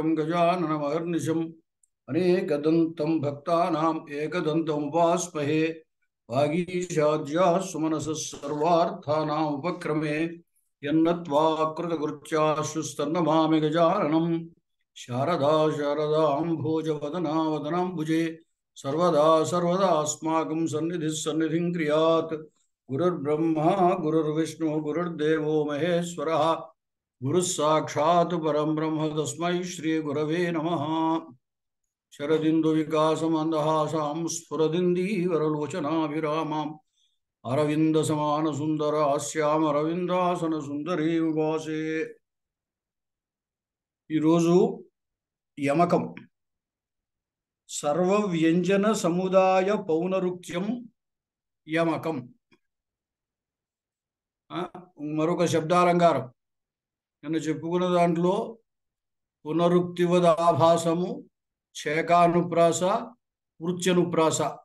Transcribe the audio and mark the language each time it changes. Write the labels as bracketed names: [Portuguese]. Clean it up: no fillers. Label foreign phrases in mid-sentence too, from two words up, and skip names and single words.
[Sanskrit] గజాననమహర్నిశం అనేకదంతం భక్తానాం ఏకదంతం ఉపాస్మహే వాగీశాద్యాः సుమనసः సర్వార్థానాం ఉపక్రమే యన్నత్వా కృతకృత్యాశ్రుస్తన్నమామి గజాననం శారదా శారదాంభోజవదనా వదనాంబుజే सर्वदा सर्वदास्माकं सन्निधिः सन्निधिं क्रियात् गुरुर्ब्रह्मा गुरुर्विष्णु गुरुर्देवो महेश्वरः गुरुः साक्षात् परं ब्रह्म तस्मै श्रीगुरवे नमः। शरदिन्दुविकासमन्दहासां स्फुरदिन्दीवरलोचनाभिरामाम् अरविन्दसमानसुन्दरास्यामरविन्दासनसुन्दरी उपासे। [Telugu] ఈరోజు యమకం [Sanskrit] సర్వ వ్యంజన సముదాయ పౌనరుక్త్యం యమకం. [Telugu] మరొక శబ్దాలంకారం నిన్న చెప్పుకున్న దాంట్లో పునరుక్తివదాభాసము, చేకానుప్రాస, వృత్యనుప్రాస.